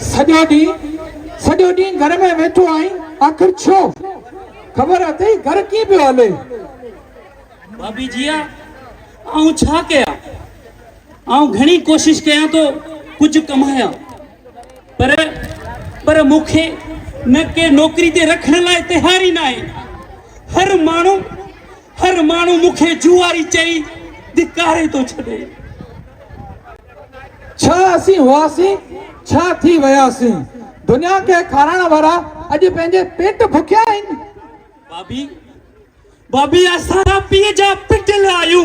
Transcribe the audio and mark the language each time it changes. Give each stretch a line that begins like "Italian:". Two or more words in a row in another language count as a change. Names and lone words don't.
Sindhi: सॼो ॾींहुं घर में वेठो आई, आखिर छो? ख़बर अथई घर कीअं पियो हले? भाभी जिया आऊं छा कयां? आऊं घणी कोशिश कयां तो कुछ कमाया, पर मुखे न के नौकरी ते रखण लाइ तैयार ही ना आहे। हर माण्हू मुखे जुआरी चई धिकारे तो छॾे। छा असीं हुआसीं, छा थी वियासीं? दुनिया के खाराइण वारा अॼु पंहिंजे पेट भुखिया आहिनि। भाभी असां पीउ जा पिटल आहियूं।